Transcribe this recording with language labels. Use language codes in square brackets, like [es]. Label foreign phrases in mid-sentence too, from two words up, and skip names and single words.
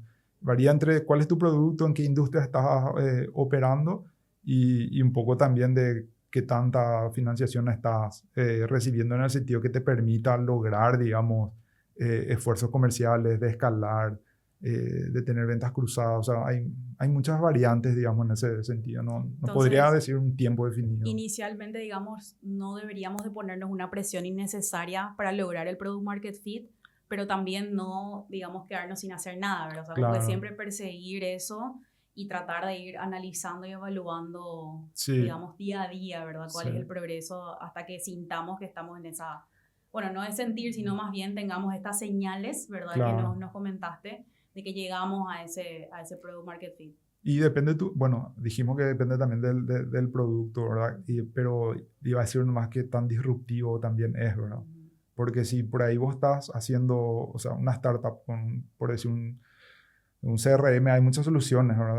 [es] Varía entre cuál es tu producto, en qué industria estás operando y un poco también de qué tanta financiación estás recibiendo en el sentido que te permita lograr, digamos, esfuerzos comerciales, de escalar, de tener ventas cruzadas. O sea, hay muchas variantes, digamos, en ese sentido. No podría decir un tiempo definido. Inicialmente, digamos, no deberíamos de ponernos una presión innecesaria para lograr el [en] product market fit, [es] pero también no, digamos, quedarnos sin hacer nada, ¿verdad? O sea, Claro. como que siempre perseguir eso y tratar de ir analizando y evaluando, Sí. digamos, día a día, ¿verdad? Cuál Sí. es el progreso hasta que sintamos que estamos en esa, bueno, no es sentir, sino más bien tengamos estas señales, ¿verdad? Claro. Que nos comentaste, de que llegamos a ese [en] product market fit. [es] Y depende bueno, dijimos que depende también del producto, ¿verdad? Pero iba a decir nomás que tan disruptivo también es, ¿verdad? Porque si por ahí vos estás haciendo, o sea, una startup por decir un CRM, hay muchas soluciones, ¿verdad?